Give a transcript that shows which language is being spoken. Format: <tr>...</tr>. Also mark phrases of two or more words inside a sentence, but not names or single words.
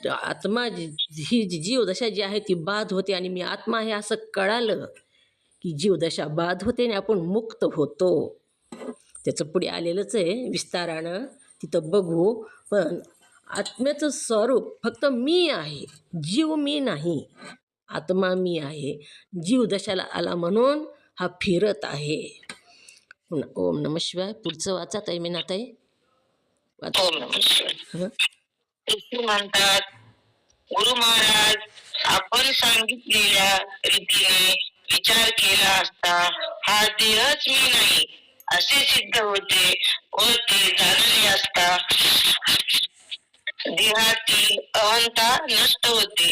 <mr>आत्मा ही जीवदशा जी आहे ती बाद होते आणि मी आत्मा हे असं कळालं की जीवदशा बाद होते आणि आपण मुक्त होतो. त्याचं पुढे आलेलंच आहे विस्तारानं, तिथं बघू. पण आत्म्याचं स्वरूप फक्त मी आहे, जीव मी नाही, आत्मा मी आहे. जीवदशाला आला म्हणून हा फिरत आहे.</mr> <sa>ओम नमः शिवाय.</sa> <mr>पुढचं वाचा ताई मीनाताई.</mr> <sa>ओम नमः शिवाय.</sa> <mr>ते म्हणतात, गुरु महाराज, आपण सांगितलेल्या रीतीने विचार केला असता हा देहच मी नाही असे सिद्ध होते व ते जाणले असता देहातील अहंता नष्ट होते.</mr>